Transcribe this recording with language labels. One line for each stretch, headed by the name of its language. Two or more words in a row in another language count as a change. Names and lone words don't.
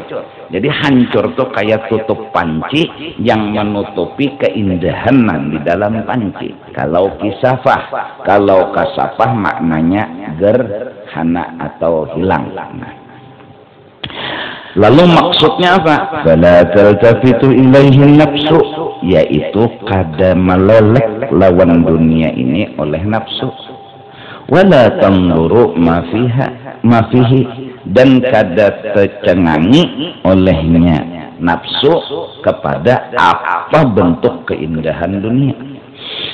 Indonesian: Jadi hancur tuh kayak tutup panci yang menutupi keindahan di dalam panci. Kalau kisafah, kalau kasafah maknanya gerhana atau hilang. Lalu maksudnya apa?
Arabic: فلا تلتفت إليه نفس,
Banjar: yaitu kada meleleh lawan dunia ini oleh nafsu.
Arabic: ولا تنظر ما فيه,
Banjar: dan kada tercengangi olehnya nafsu kepada apa bentuk keindahan dunia.